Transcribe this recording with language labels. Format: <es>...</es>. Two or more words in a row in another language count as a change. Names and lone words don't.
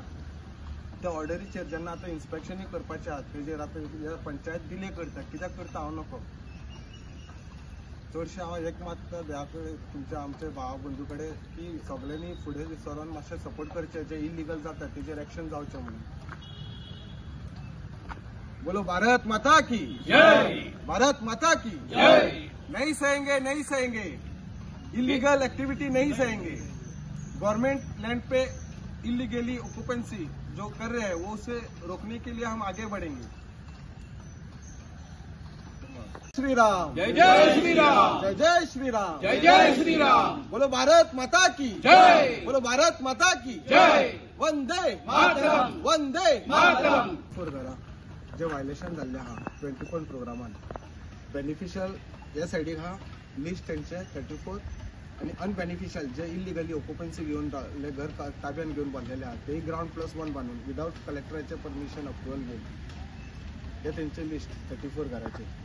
<kok>त्या ऑर्डरीचेर जेन्ना आतां इन्स्पेक्शनूय करपाचें आहा तेजेर आतां पंचायत डिले करता. कित्याक करता हांव नको. चडशें हांव एक मात तुमच्या आमचे भाव बंधू कडेन की सगळ्यांनी फुडें सरून मातशें सपोर्ट करचें जे इलिगल जाता तेजेर एक्शन जावचें म्हणून.</kok> <hi>बोलो भारत माता की जय, भारत माता की जय. नहीं सहेंगे</hi> <en>illegal activity</en> <hi>नहीं सहेंगे.</hi> <en>government land</en> <hi>पे</hi> <en>illegally occupancy</en> <hi>जो कर रहे हैं वो उसे रोकने के लिए हम आगे बढ़ेंगे. श्री राम जय जय श्री राम, जय जय श्री राम, जय जय श्री राम. बोलो भारत माता की जय, बोलो भारत माता की जय. वंदे मातरम, वंदे मातरम.</hi> <kok>जे वायलेशन जाल्ले आहा 20</kok> <en>point programme</en> <kok>बेनिफिशियल ह्या सायडीक आहा लिस्ट तेंचे 34 आनी अनबेनिफिशियल जे</kok> <en>illegally occupancy</en> <kok>घेवन घर ताब्यान घेवन बांदलेले आहा तेही ग्राउंड+1 बांदून</kok> <en>without collector permission approval</en> <kok>घेवन हे तेंचे लिस्ट 34 घराचे.</kok>